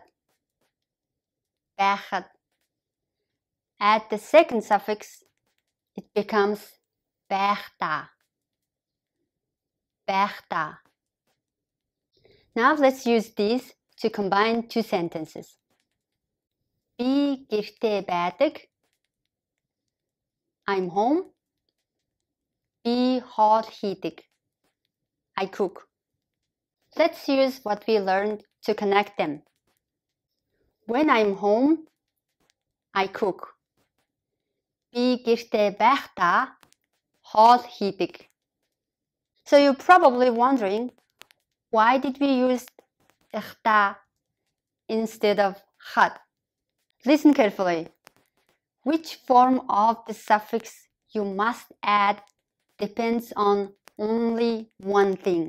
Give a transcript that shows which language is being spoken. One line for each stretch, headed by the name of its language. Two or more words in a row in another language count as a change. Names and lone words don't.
Mongolian: Bachat.
English: Add the second suffix, it becomes bachta.
Mongolian: Bachta.
English: Now let's use these to combine two sentences.
Mongolian: Би гэртээ байдаг.
English: I'm home.
Mongolian: Би хоол хийдэг.
English: I cook. Let's use what we learned to connect them. When I'm home, I cook.
Mongolian: Би гэртээ байхдаа хоол хийдэг.
English: So you're probably wondering, why did we use khta instead of khat? Listen carefully. Which form of the suffix you must add depends on only one thing.